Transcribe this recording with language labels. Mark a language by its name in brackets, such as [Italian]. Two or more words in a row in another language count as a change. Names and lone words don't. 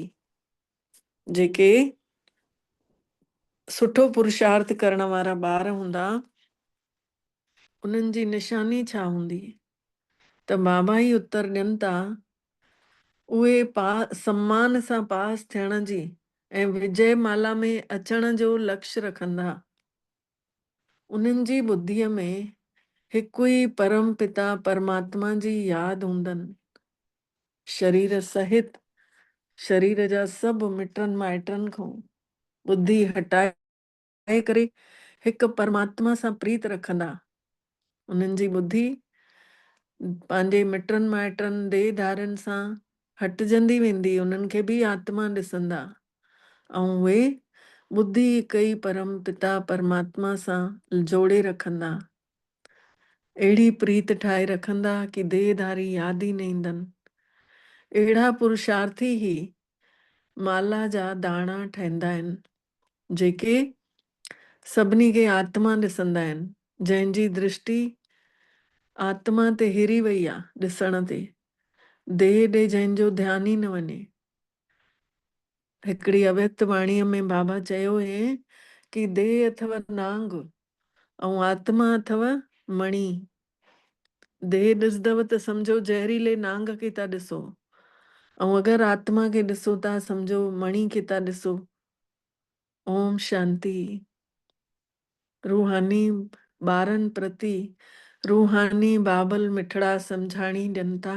[Sindhi] जेके सुठो पुरुषार्थ करण वारा ॿार हूंदा उन्हनि जी निशानी छा हूंदी? त बाबा ई उत्तर ॾियनि था, उहे सम्मान सां पास थियण जी ऐं विजय माला में अचण जो लक्ष्य रखंदा। उन्हनि जी बुद्धीअ में हिकु ई परम पिता परमात्मा जी यादि हूंदनि। शरीर सहित शरीर जा सभु मिटनि माइटनि खां बुद्धि हटाए करे हिकु परमात्मा सां प्रीत रखंदा। उन्हनि जी बुद्धि पंहिंजे मिटनि माइटनि देहधारनि सां हटजंदी वेंदी, उन्हनि खे बि आत्मा ॾिसंदा, ऐं उहे बुद्धि हिकु ई परम पिता परमात्मा सां जोड़े रखंदा। अहिड़ी प्रीत ठाहे रखंदा कि देहधारी यादि ई न ईंदनि। अहिड़ा पुरुषार्थी ही माला जा दाणा ठहींदा आहिनि, जेके सभिनी खे आत्मा ॾिसंदा आहिनि। जंहिंजी दृष्टि आत्मा ते हिरी वई आहे ॾिसण ते, देह ॾे जंहिंजो ध्यानु ई न वञे। हिकिड़ी अव्यक्त वाणीअ में बाबा चयो हुए कि देह अथव नांग ऐं आत्मा अथव मणि। देह ॾिसदव त सम्झो ज़हरीले नांग खे था ॾिसो, ऐं अगरि आत्मा खे ॾिसो था सम्झो मणि खे था ॾिसो। ओम शांति। रूहानी ॿारनि प्रति रूहानी बाबल मिठड़ा सम्झाणी ॾियनि था।